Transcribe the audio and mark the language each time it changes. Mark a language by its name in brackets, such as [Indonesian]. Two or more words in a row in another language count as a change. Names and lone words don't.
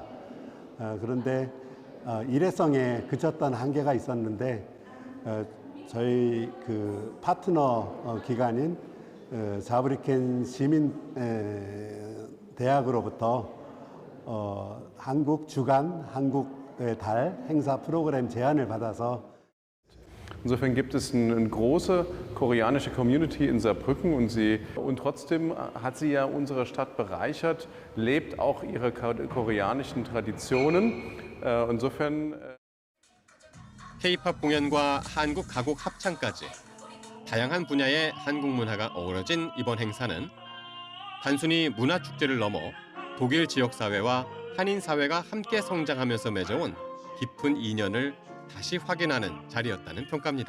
[Korean] 그런데 일회성에 그쳤던 한계가 있었는데 저희 그 파트너 기관인 자브리켄 시민 대학으로부터 한국 주간 한국의 달 행사 프로그램 제안을 받아서 [German] Insofern gibt es eine große koreanische Community in Saarbrücken und trotzdem hat sie ja unsere Stadt bereichert, lebt auch ihre koreanischen Traditionen. Insofern [Korean] K-팝 공연과 한국 가곡 합창까지 다양한 분야의 한국 문화가 어우러진 이번 행사는 단순히 문화 축제를 넘어 독일 지역 사회와 한인 사회가 함께 성장하면서 맺어온 깊은 인연을 다시 확인하는 자리였다는 평가입니다.